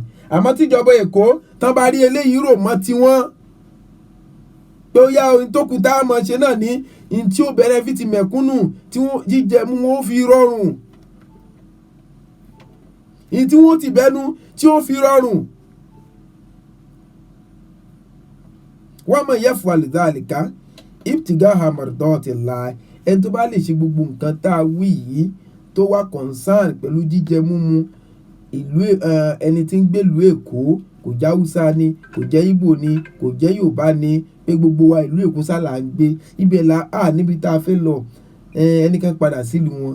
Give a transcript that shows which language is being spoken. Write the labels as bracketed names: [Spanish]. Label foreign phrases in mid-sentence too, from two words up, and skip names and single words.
[Yoruba] Àmọ́ tíjọba Èkó tán bá rí eléyìí rò mọ́ tiwọn, pé ó yá ohun tó kù tá a mọ̀ ṣe náà ní ohun tí ó benefit mẹ̀kúnnù, tí wọ́n jíjẹ mú wọn ó fi rọrùn, ohun tí wọ́n ti bẹ́nu tí ó fi rọrùn. [Arabic] ومن يفعل ذلك ابتغاء مرضات الله, [Yoruba] ẹni tó bá lè ṣe gbogbo nǹkan tá a wí yìí tó wá concern pẹ̀lú jíjẹ múmu, ìlú ẹni tí ń gbèlú Èkó, kò jẹ́ Haúsá ni, kò jẹ́ Ìgbò ni, kò jẹ́ Yorùbá ni, pé gbogbo wa ìlú Èkó sálà ń gbé, ibẹ̀ là á níbi tá a fẹ́ lọ, ẹnìkan padà sílùú wọn.